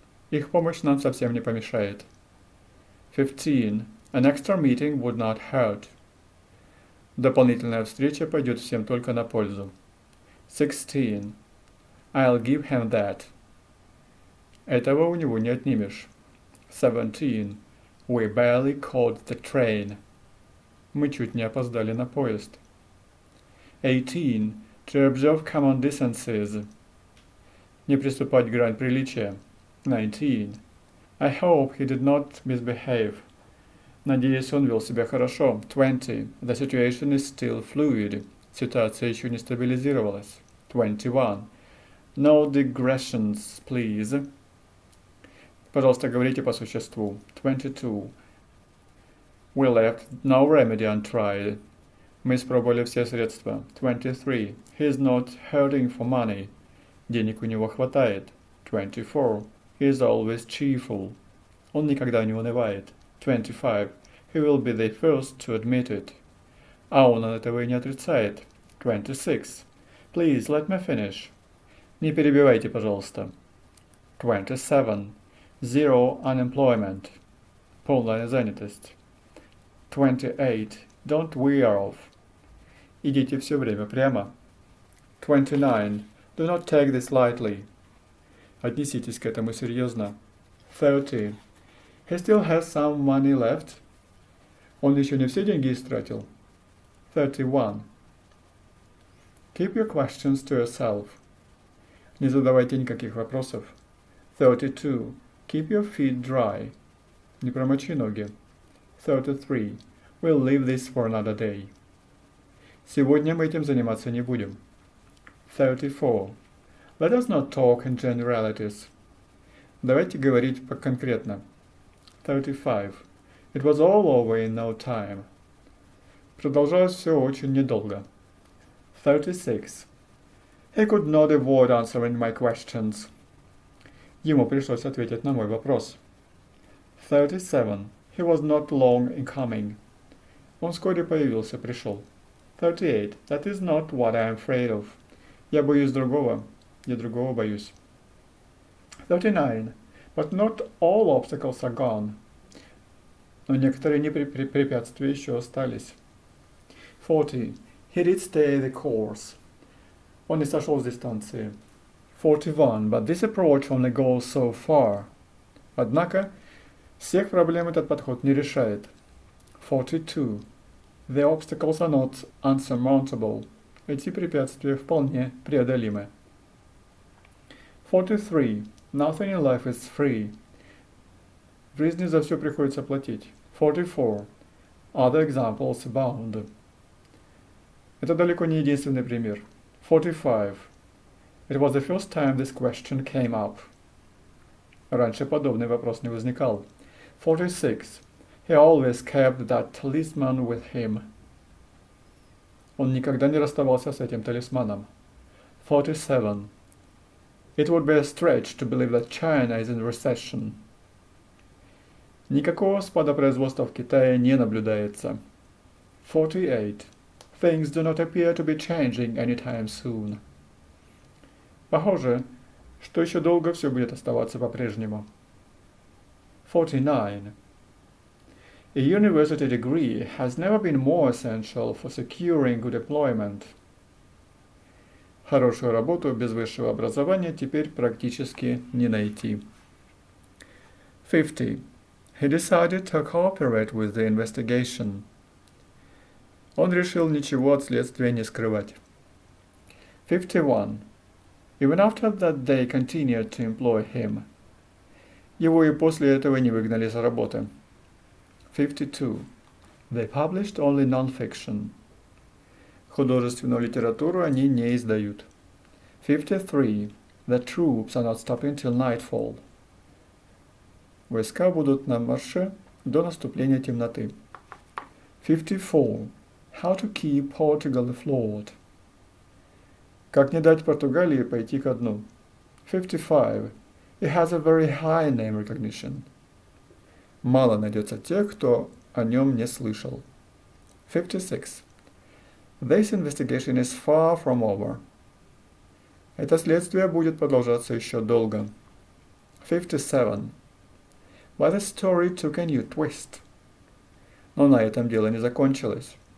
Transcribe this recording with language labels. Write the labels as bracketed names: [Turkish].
[Russian] Их помощь нам совсем не помешает. [English] 15. An extra meeting would not hurt. [Russian] Дополнительная встреча пойдет всем только на пользу. [English] 16. I'll give him that. [Russian] Этого у него не отнимешь. [English] 17. We barely caught the train. [Russian] Мы чуть не опоздали на поезд. [English] 18. To observe common decencies. [Russian] Не приступать к грань приличия. [English] 19. I hope he did not misbehave. [Russian] Надеюсь, он вел себя хорошо. [English] 20. The situation is still fluid. [Russian] Ситуация еще не стабилизировалась. [English] 21. No digressions, please. [Russian] Пожалуйста, говорите по существу. [English] 22. We left no remedy untried. [Russian] Мы испробовали все средства. [English] 23. He is not hurting for money. [Russian] Денег у него хватает. [English] 24. He is always cheerful. [Russian] Он никогда не унывает. 25. [English] He will be the first to admit it. [Russian] А он этого и не отрицает. 26. [English] Please let me finish. [Russian] Не перебивайте, пожалуйста. [English] 27. Zero unemployment. [Russian] Полная занятость. [English] 28. Don't wear off. [Russian] Идите все время прямо. 29. [English] Do not take this lightly. [Russian] Отнеситесь к этому серьезно. [English] 30. He still has some money left. [Russian] Он еще не все деньги истратил. [English] 31. Keep your questions to yourself. [Russian] Не задавайте никаких вопросов. [English] 32. Keep your feet dry. [Russian] Не промочи ноги. [English] 33. We'll leave this for another day. [Russian] Сегодня мы этим заниматься не будем. [English] 34. Let us not talk in generalities. [Russian] Давайте говорить конкретно. [English] 35. It was all over in no time. [Russian] Продолжалось все очень недолго. [English] 36. He could not avoid answering my questions. [Russian] Ему пришлось ответить на мой вопрос. [English] 37. He was not long in coming. [Russian] Он вскоре появился, пришел. [English] 38. That is not what I am afraid of. [Russian] Я боюсь другого. Я другого боюсь. 39. [English] But not all obstacles are gone. [Russian] Но некоторые препятствия еще остались. [English] 40. He did stay the course. [Russian] Он не сошел с дистанции. [English] 41. But this approach only goes so far. [Russian] Однако, всех проблем этот подход не решает. [English] 42. The obstacles are not unsurmountable. [Russian] Эти препятствия вполне преодолимы. [English] 43. Nothing in life is free. [Russian] В жизни за все приходится платить. [English] 44. Other examples abound. [Russian] Это далеко не единственный пример. [English] 45. It was the first time this question came up. [Russian] Раньше подобный вопрос не возникал. [English] 46. He always kept that talisman with him. [Russian] Он никогда не расставался с этим талисманом. [English] 47. It would be a stretch to believe that China is in recession. [Russian] Никакого спада производства в Китае не наблюдается. [English] 48. Things do not appear to be changing anytime soon. [Russian] Похоже, что еще долго все будет оставаться по-прежнему. [English] 49. A university degree has never been more essential for securing good employment. [Russian] Хорошую работу без высшего образования теперь практически не найти. [English] 50. He decided to cooperate with the investigation. [Russian] Он решил ничего от следствия не скрывать. [English] 51. Even after that they continued to employ him. [Russian] Его и после этого не выгнали с работы. [English] 52. They published only non-fiction. [Russian] Художественную литературу они не издают. [English] 53. The troops are not stopping till nightfall. [Russian] Войска будут на марше до наступления темноты. [English] 54. How to keep Portugal afloat. [Russian] Как не дать Португалии пойти ко дну? [English] 55. It has a very high name recognition. [Russian] Мало найдется тех, кто о нем не слышал. [English] 56. This investigation is far from over. [Russian] Это следствие будет продолжаться еще долго. [English] 57. But the story took a new twist. [Russian] Но на этом дело не закончилось.